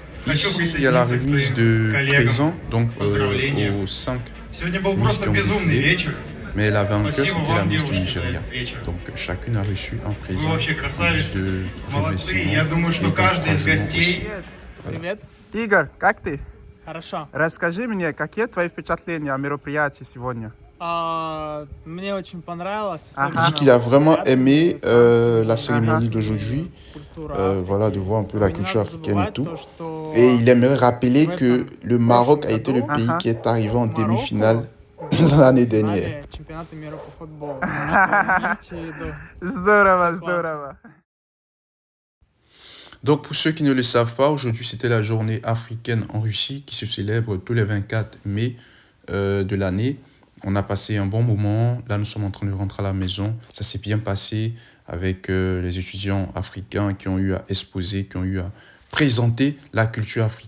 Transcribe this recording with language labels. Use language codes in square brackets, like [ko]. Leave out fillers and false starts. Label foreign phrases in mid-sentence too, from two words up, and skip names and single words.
[fr] Ici, il y a la remise de présents, donc aux 5 [ru] Сегодня был [fr] Miss [ru] просто [fr] qui ont [ru] безумный [fr] défilé. [ru] вечер. [fr] Mais la vainqueur, [ru] Спасибо [fr] c'était la [ru] вам, [fr] Miss du [ru] девушки, за [fr] Nigeria. [ru] этот вечер. [fr] Donc chacune a reçu un [ru] Вы [fr] présent. [ru] вообще [fr] en guise [ru] красавицы. [fr] de [ru] Молодцы. [fr] remerciement [ru] Я думаю, [fr] et [ru] что каждый из [fr] d'encouragement [ru] гостей Привет. Игорь, как ты? Хорошо. Расскажи мне, какие твои впечатления о мероприятии сегодня? Мне очень понравилось. [fr] Il dit qu'il a vraiment aimé la cérémonie d'aujourd'hui, voilà, de voir un peu la culture africaine et tout. Et il aimerait rappeler que le Maroc a été le pays qui est arrivé en demi-finale l'année dernière. [ru] Чемпионата мира по футболу. Так что имейте в виду. Здорово, здорово. [fr] Donc pour ceux qui ne le savent pas, aujourd'hui c'était la journée africaine en Russie qui se célèbre tous les 24 mai de l'année. On a passé un bon moment, là nous sommes en train de rentrer à la maison. Ça s'est bien passé avec les étudiants africains qui ont eu à exposer, qui ont eu à présenter la culture africaine.